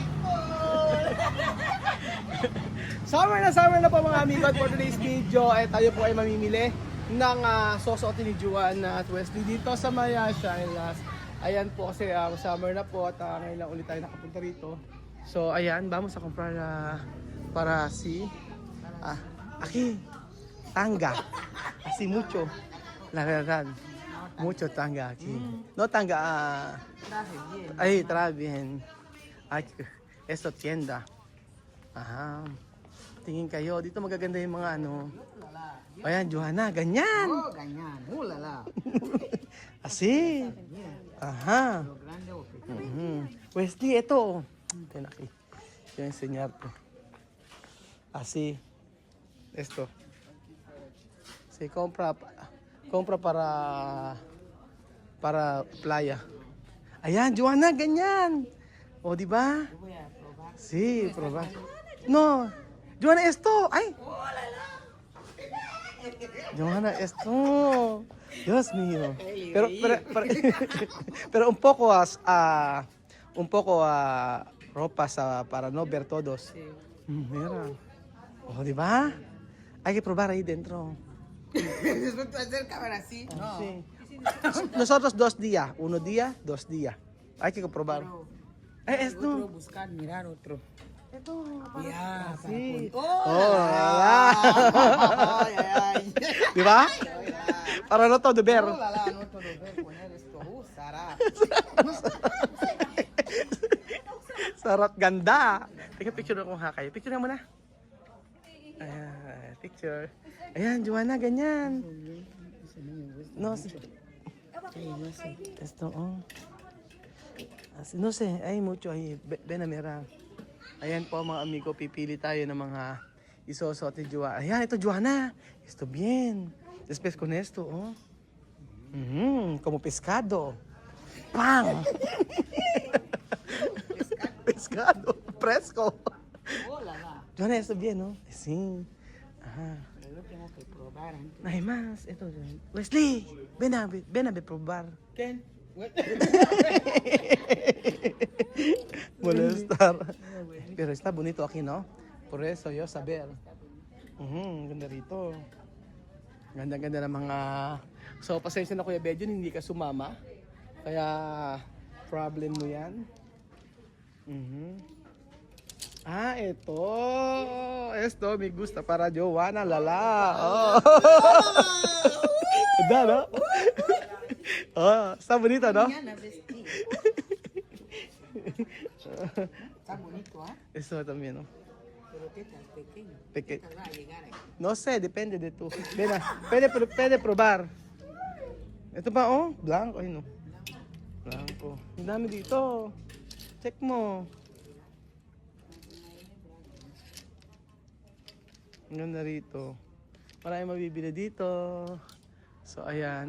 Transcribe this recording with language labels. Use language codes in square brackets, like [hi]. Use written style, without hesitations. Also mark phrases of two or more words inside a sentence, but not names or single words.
[tl] Summer na po mga amigo. At [en] for today's video, [tl] tayo po ay mamimili ng susuotin ni Juan at Wesley dito sa Maya Shine. Ayan po kasi summer na po at ngayon lang ulit tayo nakapunta rito. So ayan, [es] vamos a comprar para si aquí tanga. Así mucho. La verdad. Mucho tanga aquí. No tanga. Trae bien. Ay, esto tienda. [tl] Aha. Tingin kayo. Dito magaganda yung mga ano. Ayan, Johanna. Ganyan. Oh, ganyan. Ulala. [es] Así. Ajá. Wesley, ito. Ten aquí. Quiero enseñarte. Así. Esto. Sí, compra para playa. [tl] Ayan, Joanna, ganyan. O, di ba? [es] Voy a probar. Sí, probar. No. Joanna, esto. Ay. Joanna, esto. Dios mío. Pero un poco ropa para no ver todos. [tl] Mira. O, di ba? [es] Hay que probar ahí dentro. Después tú hacer cámara así. No. Sí. Nosotros 2 días. 1 día, 2 días. Hay que probar. Otro Esto. buscar, mirar otro. Esto. Ya, Sí. Oh, ay, ay. [tl] Di ba? [es] Para no todo ver. Oh, la, no todo ver, poner esto. [tl] Sarap. Sarap ganda. Tingnan picture ako ha kayo. Picture mo na. Ayan, picture. Ayan, Joanna, ganyan. [es] No sé. Esto, Así, no sé, hay mucho ahí. Ven a mirar. [tl] Ayan po mga amigo, pipili tayo ng mga isusuot ni Joanna. Ayan, ito Joanna. [es] Esto bien. Después con esto, como pescado. ¡Pam! Pescado. Fresco. Oh, la, la. Joanna, esto bien, ¿no? Sí. Ajá. Pero lo tengo que probar antes. No hay más. Ito, Wesley, ven a probar. ¿Qué? Molestar. Pero está bonito aquí, ¿no? Por eso yo saber. [tl] Ganda rito. Ganda-ganda ng mga... So, pasensya na Kuya Bedyon, hindi ka sumama. Kaya, problem mo yan. Ito. [es] Esto, me gusta para Joanna, lala. [tl] Oh. Ganda, no? [es] Está bonito, no? Mañana vestí. Está bonito, ¿ah? Esto también, ¿no? Pero tetas pequeñas. Peque- Tetas va a llegar ahí. No sé, depende de tú. [tl] Pwede probar. Ito pa, [es] blanco. Ay, no. Blanco. [tl] Ang dami dito. Check mo. Ang ganda rito. Marami mabibili dito. So, ayan.